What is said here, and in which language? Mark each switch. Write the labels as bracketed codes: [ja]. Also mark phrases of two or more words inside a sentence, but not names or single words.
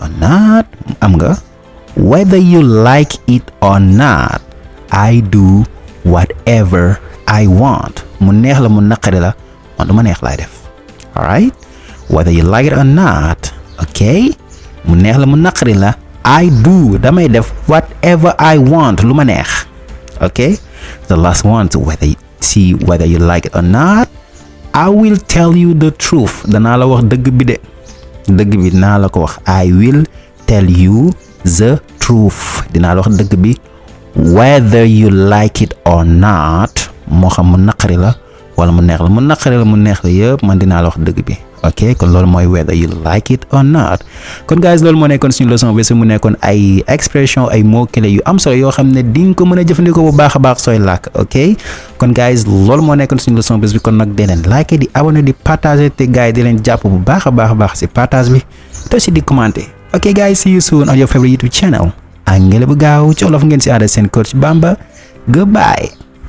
[en] or not [wo] am nga [en] whether you like it or not I do whatever I want [wo] mu neex la mu naqari la man du ma neex laay def [en] alright whether you like it or not ok [wo] mu neex la mu naqari la [en] I do [wo] damay def [en] whatever I want [wo] lu ma neex [en] ok the last one to whether you like it or not I will tell you the truth [wo] danaa la wax dëgg bi dinaa la ko wax [en] I will tell you the truth [wo] dinaa la wax dëgg bi [en] whether you like [wo] it or not moo xam mu naqari la wala mu neex la yëpp man dinaa la wax dëgg bi ok kon loolu mooy [en] whether you like it or not [wo] kon guys loolu moo nekkoon suñu leçon bés mu nekkoon ay expression ay [fr] mots clés [wo] yu am solo yoo xam ne di nga ko mën a jëfandikoo bu baax a baax sooy làkk ok kon guys loolu moo nekkoon suñu leçon bés bi kon nag dee leen like di abonné di partager te gars yi di leen jàpp bu baax a baax si partage bi te aussi di commenter ok guys [en] see you soon on your favorite YouTube channel [wo] Anglais bu gaaw ci Wolof ngeen si ànd seen coach Bamba goodbye